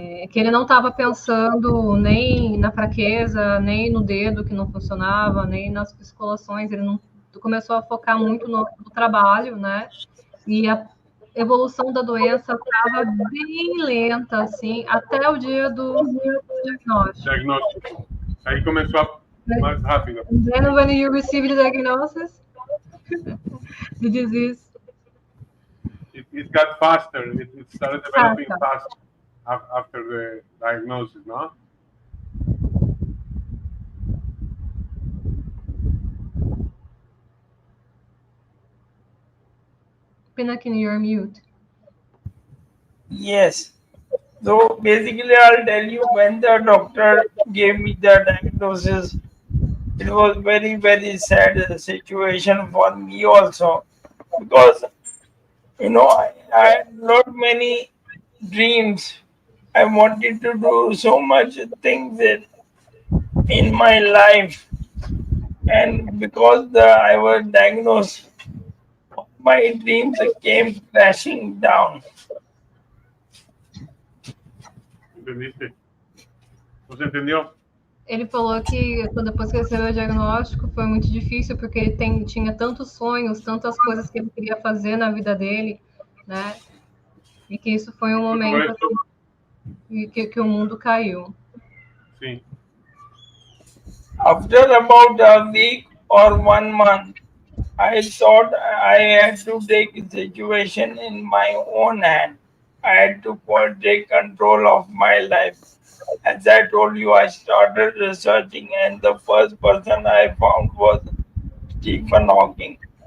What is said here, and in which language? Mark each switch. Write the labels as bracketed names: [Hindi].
[Portuguese] Que ele não estava pensando nem na fraqueza, nem no dedo que não funcionava, nem nas psicolações. Ele não começou a focar muito no trabalho, né? E a evolução da doença estava bem lenta, assim, até o dia do diagnóstico. Aí começou mais rápido. [English] And then when you received the diagnosis, the disease, it got faster. It started developing faster after the diagnosis, no? Pinakin, you're mute. Yes. So basically, I'll tell you, when the doctor gave me the diagnosis, it was very, very sad situation for me also, because I had not many dreams. I wanted to do so much things in my life, and because I was diagnosed, my dreams came crashing down. [Spanish] ¿Entendiste? ¿No se entendió? [Portuguese] Ele falou que depois que recebeu o diagnóstico foi muito difícil, porque ele tinha tantos sonhos, tantas coisas que ele queria fazer na vida dele, né? E que isso foi um momento assim, que o mundo caiu. Sim. [English] After about a week or 1 month, I thought I had to take the situation in my own hand. I had to take control of my life. As I told you, I started researching, and the first person I found was Stephen Hawking.